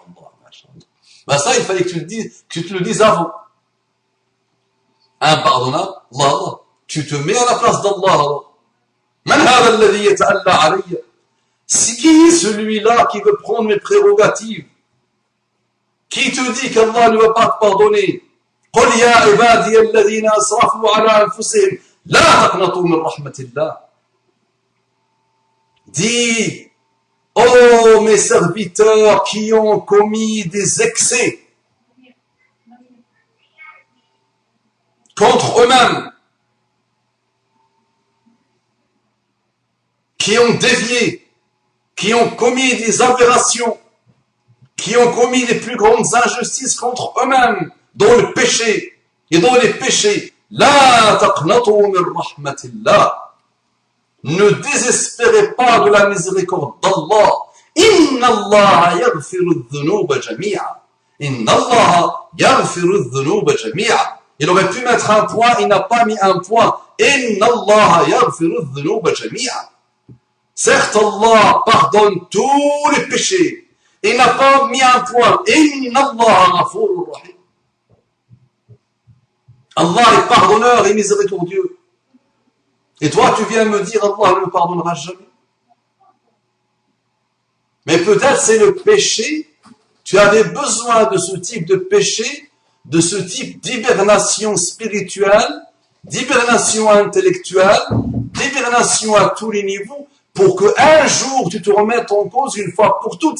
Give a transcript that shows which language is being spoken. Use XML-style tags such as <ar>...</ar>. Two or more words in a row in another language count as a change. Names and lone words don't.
<fr>Ben ça, il fallait que tu te le dises avant. Impardonnable, Allah. Tu te mets à la place d'Allah. C'est qui celui-là qui veut prendre mes prérogatives? Qui te dit qu'Allah ne va pas te pardonner?</fr> <ar>قل يا عبادي الذين أسرفوا على أنفسهم لا تقنطوا من رحمة الله.</ar> <fr>Dis, oh mes serviteurs qui ont commis des excès contre eux-mêmes, qui ont dévié, qui ont commis des aberrations, qui ont commis les plus grandes injustices contre eux-mêmes, dans le péché et dans les péchés.</fr> <ar>لا تقنطوا من رحمة الله.</ar> <fr>Ne désespérez pas de la miséricorde d'Allah.</fr> <ar>إن الله يغفر الذنوب جميعا. إن الله يغفر الذنوب جميعا.</ar> <fr>Il aurait pu mettre un point, il n'a pas mis un point.</fr> <ar>إن الله يغفر الذنوب جميعا.</ar> <fr>Certes, Allah pardonne tous les péchés. Il n'a pas mis un point.</fr> <ar>إن الله غفور رحيم.</ar> <fr>Allah est pardonneur et miséricordieux. Et toi, tu viens me dire, Allah ne me pardonnera jamais. Mais peut-être c'est le péché. Tu avais besoin de ce type de péché, de ce type d'hibernation spirituelle, d'hibernation intellectuelle, d'hibernation à tous les niveaux, pour qu'un jour tu te remettes en cause une fois pour toutes.</fr>